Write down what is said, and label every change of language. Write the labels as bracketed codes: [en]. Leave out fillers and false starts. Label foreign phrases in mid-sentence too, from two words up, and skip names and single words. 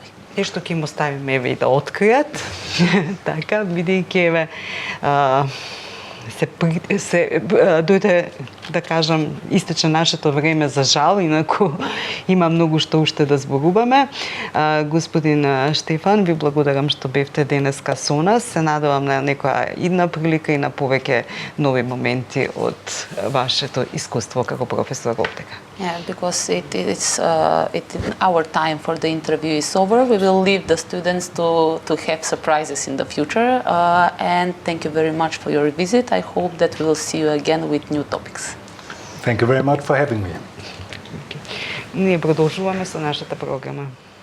[mk] И што ќе им оставиме еве и да откријат, така, бидејќи се дојде, да кажам, истече нашето време за жал, инаку има многу што уште да зборуваме. Господин Штефан, ви благодарам што бевте денеска со нас. Се надевам на некоја идна прилика и на повеќе нови моменти од вашето искуство како професор Голтека. [en] Yeah, because our time for the interview is over. We will leave the students to have surprises in the future. And thank you very much for your visit. I hope that we will see you again with new topics. Thank you very much for having me. [mk] Ние продолжуваме со нашата програма.